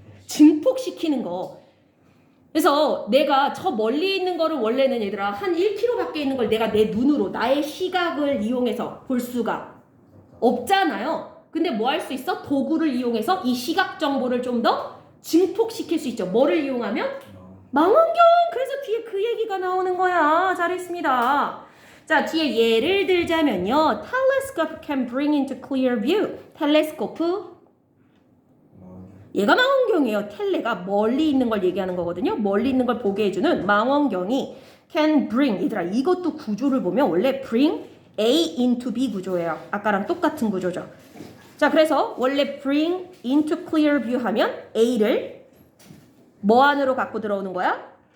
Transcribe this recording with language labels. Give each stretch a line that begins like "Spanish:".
Korean: 증폭시키는 거. 그래서 내가 저 멀리 있는 거를 원래는 얘들아 한 1km 밖에 있는 걸 내가 내 눈으로 나의 시각을 이용해서 볼 수가 없잖아요. 근데 뭐 할 수 있어? 도구를 이용해서 이 시각 정보를 좀 더 증폭시킬 수 있죠. 뭐를 이용하면? 망원경! 그래서 뒤에 그 얘기가 나오는 거야. 잘했습니다. 자, 뒤에 예를 들자면요.
English: Telescope can bring into clear view.
Korean: 텔레스코프. 얘가 망원경이에요. 텔레가 멀리 있는 걸 얘기하는 거거든요. 멀리 있는 걸 보게 해주는 망원경이 can bring. 얘들아, 이것도 구조를 보면 원래 bring A into B 구조예요. 아까랑 똑같은 구조죠. 자, 그래서 원래 bring into clear view 하면 A를 뭐 안으로 갖고 들어오는 거야?